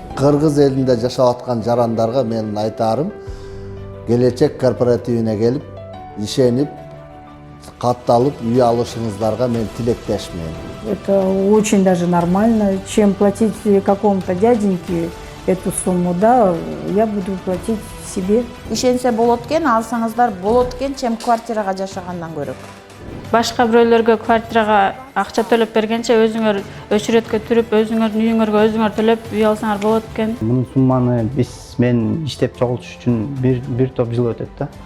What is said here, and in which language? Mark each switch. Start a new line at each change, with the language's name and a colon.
Kyrgyz: Кыргыз элинде жашап аткан жарандарга менин айтарым, келечек корпоративине келип, ишенип, катталып үй алышыңыздарга мен тилектешмин.
Russian: Это очень даже нормально. Чем платить какому-то дяденьке эту сумму, да, я буду платить себе.
Kyrgyz: Ишенсе болот экен, алсаңыздар болот экен, чем квартирага жашагандан көрөк. Башка бирөөлөргө квартирага акча төлөп бергенче өзүңөр өчүрөткө түрүп, өзүңөрдүн үйүңөргө өзүңөр төлөп үй алсаңар болот экен. Мунун сумманы мен иштеп чогултуш үчүн бир топ жыл өтөт да.